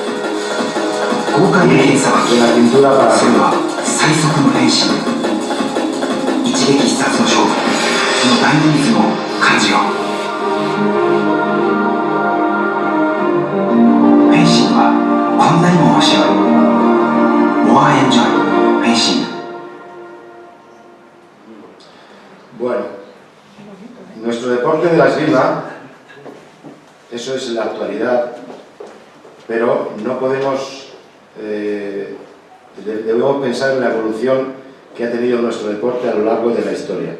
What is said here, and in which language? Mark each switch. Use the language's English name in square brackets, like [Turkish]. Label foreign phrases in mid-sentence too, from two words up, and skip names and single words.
[Spanish] Y la pintura para arriba. [Japanese] 最速の変身一撃必殺の勝負そのダイナミズムを感じようフェンシングはこんなにも面白い [English] More enjoy [Japanese] フェンシング [Spanish] Bueno, nuestro deporte de la esgrima, eso es en la actualidad, pero no podemos, debemos pensar en la evolución que ha tenido nuestro deporte a lo largo de la historia.